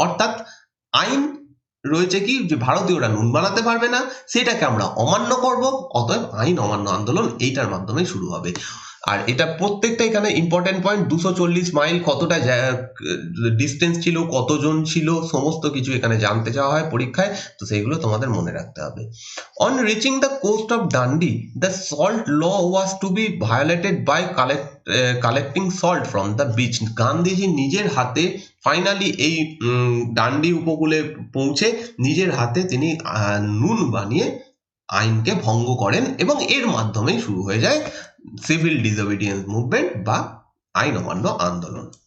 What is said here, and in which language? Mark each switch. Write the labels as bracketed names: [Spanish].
[Bangla] অর্থাৎ আইন রয়েছে কি যে ভারতীয়রা নুন বানাতে পারবে না, সেটাকে আমরা অমান্য করব, অতএব আইন অমান্য আন্দোলন এইটার মাধ্যমে শুরু হবে। আর এটা প্রত্যেকটা এখানে ইম্পর্টেন্ট পয়েন্ট, 240 মাইল কতটা ডিস্টেন্স ছিল, কতজন ছিল, সমস্ত কিছু এখানে জানতে চাওয়া হয় পরীক্ষায়, তো সেইগুলো তোমাদের মনে রাখতে হবে। [English] On reaching the coast of Dandi, the salt law was to be violated by collecting salt from the beach. [Bangla] Gandhiji নিজের হাতে ফাইনালি এই ডান্ডি উপকূলে পৌঁছে নিজের হাতে তিনি নুন বানিয়ে আইনকে ভঙ্গ করেন, এবং এর মাধ্যমেই শুরু হয়ে যায় সিভিল ডিসোবিডিয়েন্স মুভমেন্ট বা আইন অমান্য আন্দোলন।